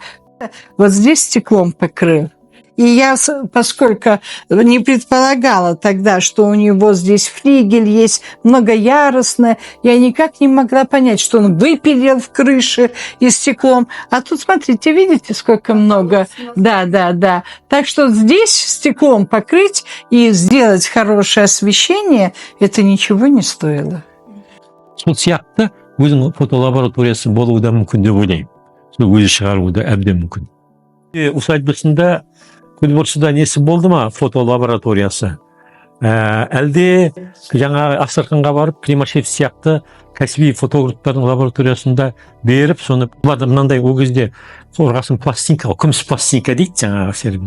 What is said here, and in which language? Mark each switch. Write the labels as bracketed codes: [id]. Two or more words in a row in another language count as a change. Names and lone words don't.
[ru] Вот здесь стеклом покрыл. И я, поскольку не предполагала тогда, что у него здесь флигель есть многоярусное, я никак не могла понять, что он выпилил в крыше и стеклом. А тут, смотрите, видите, сколько много? Да. Так что здесь стеклом покрыть и сделать хорошее освещение, это ничего не стоило. [kk] Сол сияқты өзінің фотолабораториясы болуы да мүмкін деп ойлаймын. Сол өзі шығаруы да әбден мүмкін. Усадьбасында Көлборшыда несі болды ма, фотолабораториясы? Әлде жаңа Астраханьға барып Климашев сияқты кәсіби фотографтардың лабораториясында беріп, соны мынандай ол кезде қорғасын пластинка, күміс пластинка дейді жаңағы сервис.